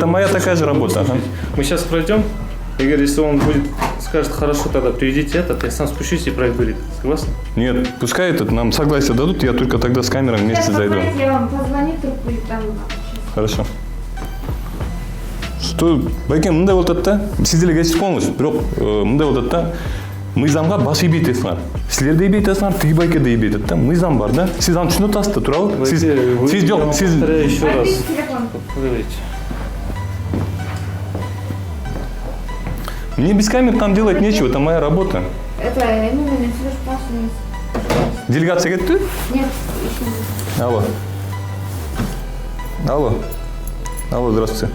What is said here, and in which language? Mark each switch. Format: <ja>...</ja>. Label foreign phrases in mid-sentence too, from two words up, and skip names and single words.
<ru>Это моя такая же работа. Ага. Мы сейчас пройдем. Игорь, если он будет, скажет, хорошо, тогда приведите этот, я сам спущусь и пройду. Согласны? Нет, пускай этот нам согласие дадут, я только тогда с камерой вместе зайду. Я вам позвоню, трубку и там. Хорошо. Что,</ru> <ky>байке, мындай болуп атат да? Сиздерге кечирип коюңуз. Бирок мындай болуп атат да? Мыйзамга баш ийбей атасыңар. Силер да ийбей атасыңар, тиги байке да ийбей атат да? Мыйзам бар да? Сиз аны түшүнүп атасыз да, туурабы? Сиз жок, сиз</ky> <ru>Повторяю еще раз. Телефон. Говорите. мне без камер там делать нечего, это моя работа. Это именно Сереж Пашин.</ru> <ky>Делегация кетти?</ky> <ru>Нет, еще не. Алло. Алло. Алло, здравствуйте.</ru>